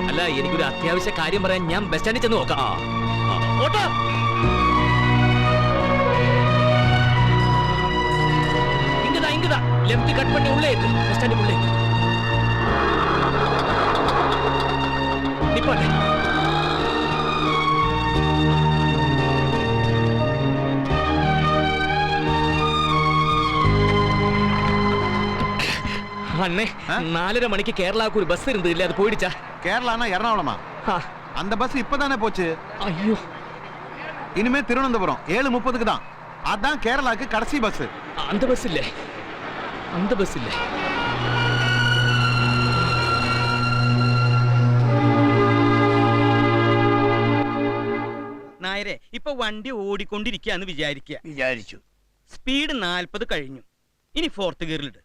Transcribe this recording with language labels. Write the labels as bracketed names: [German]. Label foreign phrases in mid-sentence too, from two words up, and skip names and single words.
[Malayalam] അല്ല, എനിക്കൊരു അത്യാവശ്യ കാര്യം പറയാൻ ഞാൻ ബസ് സ്റ്റാൻഡിൽ ചെന്ന് നോക്കാം. ഓട്ടോ. ഇങ്ങതാ. [English] left cut [Malayalam] പണി ഉള്ളേ ബസ് സ്റ്റാൻഡിൽ ഉള്ളേ. നിപ്പോട്ടെ. [Tamil] அண்ணே, 4:30 மணிக்கு கேரளாவுக்கு ஒரு பஸ் இருந்தது இல்ல, அது போயிடுச்சா? கேரளானா எர்ணாகுளமா? அந்த பஸ் இப்பதானே போச்சு. ஐயோ, இனிமே திருவனந்தபுரம் 7:30க்கு தான். அதான் கேரளாக்கு கடைசி பஸ். அந்த பஸ் இல்ல. [Malayalam] നായരെ, ഇപ്പൊ വണ്ടി ഓടിക്കൊണ്ടിരിക്കുകയെന്ന് വിചാരിച്ചു. സ്പീഡ് 40 കഴിഞ്ഞു. ഇനി 4th ഗിയറിലിട്ട്.